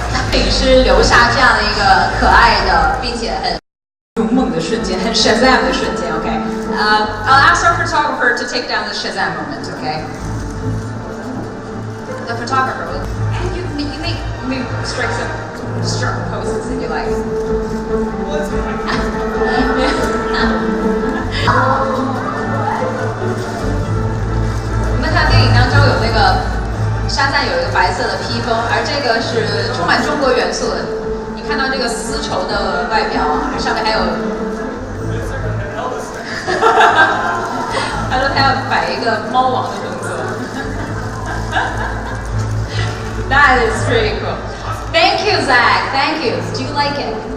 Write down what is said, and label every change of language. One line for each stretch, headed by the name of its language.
Chinese: 摄影师留下这样的一个可爱的，并且很勇猛的瞬间，很 Shazam 的瞬间。
English: Okay. I'll ask our photographer to take down the Shazam moment. Okay. The photographer will, and you may strike some strong poses if you like.
Chinese: 我们看电影当中有那个沙赞有一个白色的披风，而这个是充满中国元素的。你看到这个丝绸的外表啊，上面还有，他说他要摆一个猫王的动作。
English: That is pretty cool. Thank you, Zach. Thank you. Do you like it?